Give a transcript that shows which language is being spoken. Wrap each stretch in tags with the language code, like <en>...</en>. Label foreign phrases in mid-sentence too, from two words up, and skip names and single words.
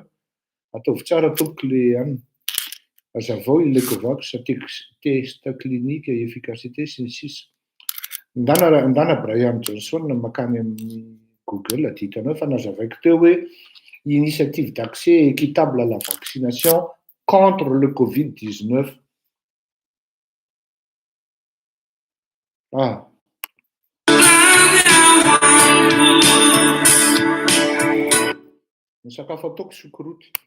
<mg>Ataovy tsara tompoko le anina. Hazavao ilay Covax,</mg> <fr>test clinique,</fr> <mg>efficacité sy ny sisa. Ndana Brian Johnson makany amin'ny Google dia hitanao fa nazavaiko teo hoe</mg> <fr>initiative d'accès équitable à la vaccination contre le Covid-19.</fr> <mg>Ny sakafo ataoko sokoroty.</mg>